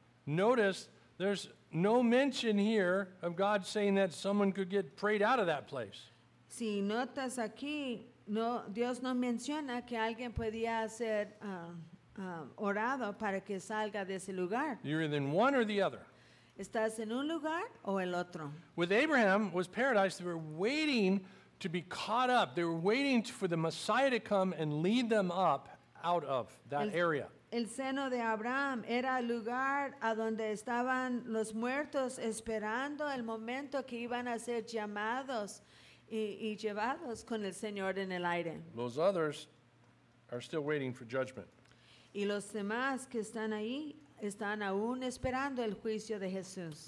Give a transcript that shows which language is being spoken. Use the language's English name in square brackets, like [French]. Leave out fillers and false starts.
[English] Notice there's no mention here of God saying that someone could get prayed out of that place. [Spanish] Si notas aquí, no, Dios no menciona que alguien podía ser orado para que salga de ese lugar. [English] You're either in one or the other. [Spanish] Estás en un lugar o el otro. [English] With Abraham was paradise. They were waiting to be caught up. They were waiting for the Messiah to come and lead them up out of that area. [Spanish] El seno de Abraham era el lugar a donde estaban los muertos esperando el momento que iban a ser llamados y llevados con el Señor en el aire. [English] Those others are still waiting for judgment. [Spanish] Y los demás que están ahí están aún esperando el juicio de Jesús.